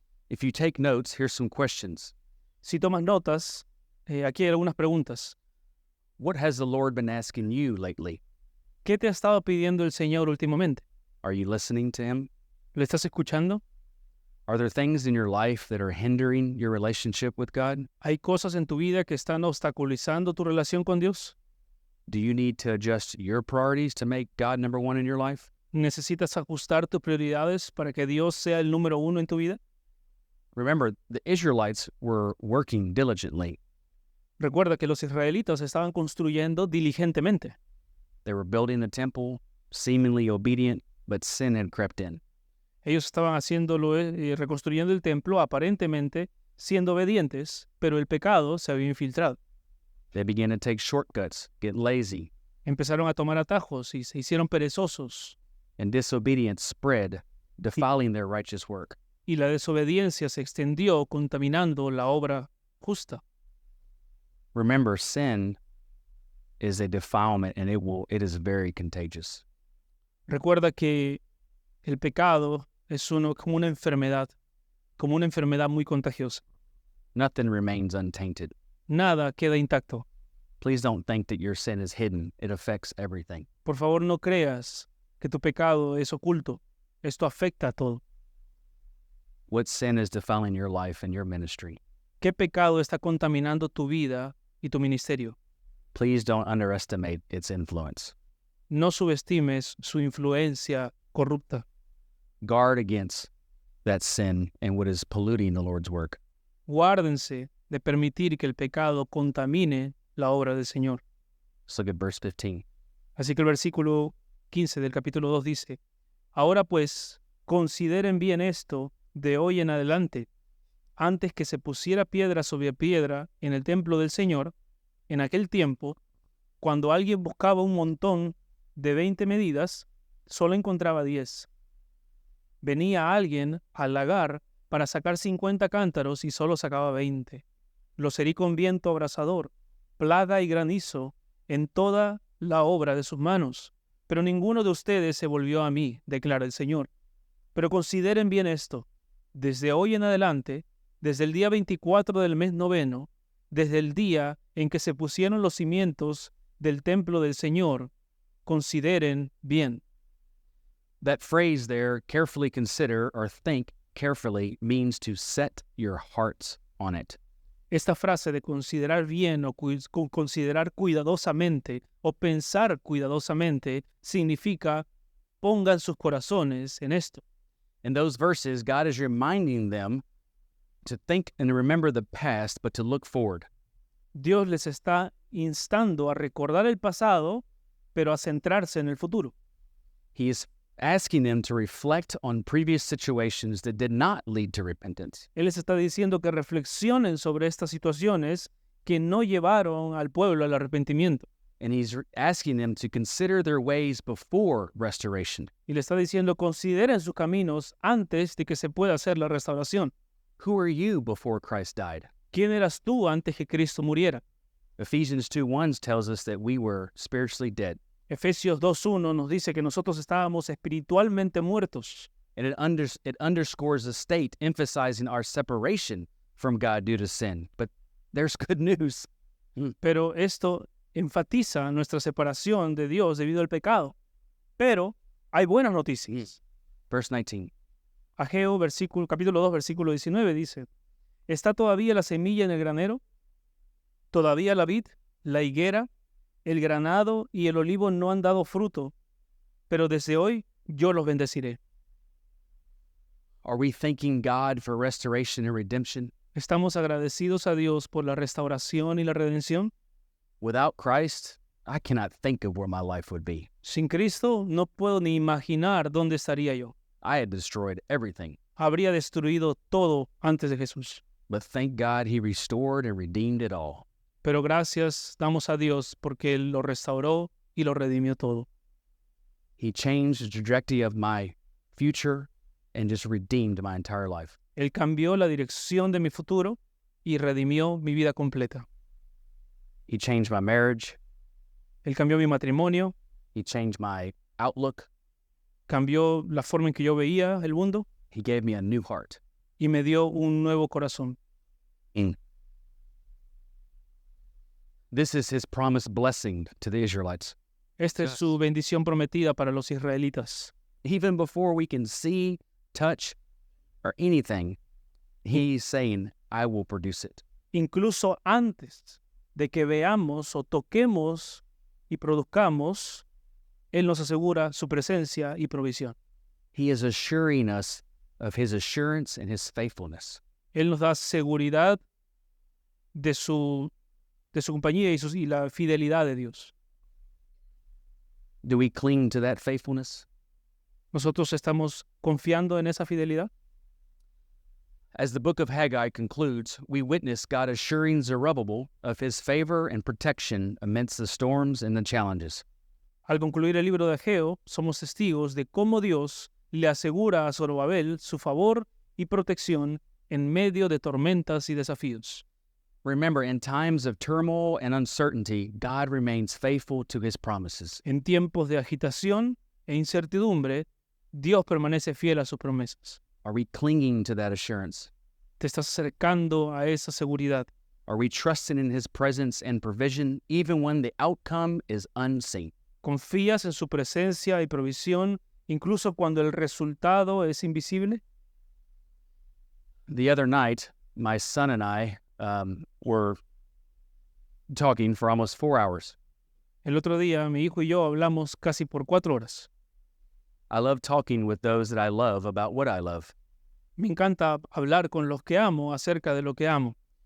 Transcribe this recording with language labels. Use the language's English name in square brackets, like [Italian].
[English] If you take notes, here's some questions. [Spanish] Si tomas notas, aquí hay algunas preguntas. [English] What has the Lord been asking you lately? [Spanish] ¿Qué te ha estado pidiendo el Señor últimamente? [English] Are you listening to Him? [Spanish] ¿Le estás escuchando? [English] Are there things in your life that are hindering your relationship with God? [Spanish] ¿Hay cosas en tu vida que están obstaculizando tu relación con Dios? [English] Do you need to adjust your priorities to make God number one in your life? [Spanish] ¿Necesitas ajustar tus prioridades para que Dios sea el número uno en tu vida? [English] Remember, the Israelites were working diligently. [Spanish] Recuerda que los israelitas estaban construyendo diligentemente. [English] They were building the temple, seemingly obedient, but sin had crept in. [Spanish] Ellos estaban reconstruyendo el templo, aparentemente siendo obedientes, pero el pecado se había infiltrado. [English] They began to take shortcuts, get lazy, [Spanish] Empezaron a tomar atajos y se hicieron perezosos, [English] and disobedience spread, defiling their righteous work. [Spanish] y la desobediencia se extendió, contaminando la obra justa. [English] Remember, sin is a defilement, and it is very contagious. [Spanish] Recuerda que el pecado es como una enfermedad muy contagiosa. [English] Nothing remains untainted. [Spanish] Nada queda intacto. [English] Please don't think that your sin is hidden. It affects everything. [Spanish] Por favor, no creas que tu pecado es oculto. Esto afecta a todo. [English] What sin is defiling your life and your ministry? [Spanish] ¿Qué pecado está contaminando tu vida y tu ministerio? [English] Please don't underestimate its influence. [Spanish] No subestimes su influencia corrupta. [English] Guard against that sin and what is polluting the Lord's work. [Spanish] Guárdense de permitir que el pecado contamine la obra del Señor. [English] Let's look at verse 15. [Spanish] Así que el versículo 15 del capítulo 2 dice: Ahora pues, consideren bien esto de hoy en adelante, antes que se pusiera piedra sobre piedra en el templo del Señor. En aquel tiempo, cuando alguien buscaba un montón de 20 medidas, solo encontraba 10. Venía alguien al lagar para sacar 50 cántaros y solo sacaba 20. Los herí con viento abrasador, plaga y granizo en toda la obra de sus manos. Pero ninguno de ustedes se volvió a mí, declara el Señor. Pero consideren bien esto. Desde hoy en adelante, desde el día 24 del mes noveno, desde el día en que se pusieron los cimientos del templo del Señor, consideren bien. [English] That phrase there, carefully consider or think carefully, means to set your hearts on it. [Spanish] Esta frase de considerar bien o considerar cuidadosamente o pensar cuidadosamente significa pongan sus corazones en esto. [English] In those verses, God is reminding them to think and remember the past, but to look forward. [Spanish] Dios les está instando a recordar el pasado, pero a centrarse en el futuro. [English] He is asking them to reflect on previous situations that did not lead to repentance. [Spanish] Él les está diciendo que reflexionen sobre estas situaciones que no llevaron al pueblo al arrepentimiento. [English] And he's asking them to consider their ways before restoration. [Spanish] Y le está diciendo, consideren sus caminos antes de que se pueda hacer la restauración. [English] Who are you before Christ died? [Spanish] ¿Quién eras tú antes que Cristo muriera? [English] Ephesians 2:1 tells us that we were spiritually dead. [Spanish] Efesios 2:1 nos dice que nosotros estábamos espiritualmente muertos. [English] And it underscores the state, emphasizing our separation from God due to sin. But there's good news. [Spanish] Pero esto enfatiza nuestra separación de Dios debido al pecado. Pero hay buenas noticias. [English] Verse 19. [Spanish] Ageo, capítulo 2, versículo 19 dice: ¿Está todavía la semilla en el granero? ¿Todavía la vid, la higuera, el granado y el olivo no han dado fruto? Pero desde hoy yo los bendeciré. [English] Are we thanking God for restoration and redemption? [Spanish] ¿Estamos agradecidos a Dios por la restauración y la redención? [English] Without Christ, I cannot think of where my life would be. [Spanish] Sin Cristo no puedo ni imaginar dónde estaría yo. [English] I had destroyed everything. [Spanish] Habría destruido todo antes de Jesús. [English] But thank God he restored and redeemed it all. [Spanish] Pero gracias damos a Dios porque Él lo restauró y lo redimió todo. [English] He changed the trajectory of my future and just redeemed my entire life. [Spanish] Él cambió la dirección de mi futuro y redimió mi vida completa. [English] He changed my marriage. [Spanish] Él cambió mi matrimonio, [English] He changed my outlook. [Spanish] cambió la forma en que yo veía el mundo [English] He gave me a new heart. [Spanish] y me dio un nuevo corazón. [English] This is his promised blessing to the Israelites. [Spanish] Esta es su bendición prometida para los israelitas. [English] Even before we can see, touch, or anything, he's saying, I will produce it. [Spanish] Incluso antes de que veamos o toquemos y produzcamos, Él nos asegura su presencia y provisión. [English] He is assuring us of his assurance and his faithfulness. [Spanish] Él nos da seguridad de su compañía y la fidelidad de Dios. [English] Do we cling to that faithfulness? [Spanish] ¿Nosotros estamos confiando en esa fidelidad? [English] As the book of Haggai concludes, we witness God assuring Zerubbabel of his favor and protection amidst the storms and the challenges. [Spanish] Al concluir el libro de Ageo, somos testigos de cómo Dios le asegura a Zorobabel su favor y protección en medio de tormentas y desafíos. [English] Remember, in times of turmoil and uncertainty, God remains faithful to his promises. [Spanish] En tiempos de agitación e incertidumbre, Dios permanece fiel a sus promesas. [English] Are we clinging to that assurance? [Spanish] Te estás acercando a esa seguridad. [English] Are we trusting in his presence and provision even when the outcome is unseen? [Spanish] ¿Confías en su presencia y provisión incluso cuando el resultado es invisible? [English] The other night, my son and I were talking for almost 4 hours. [Spanish] El otro día, mi hijo y yo hablamos casi por 4 horas. [English] I love talking with those that I love about what I love. [Spanish] Me encanta hablar con los que amo acerca de lo que amo.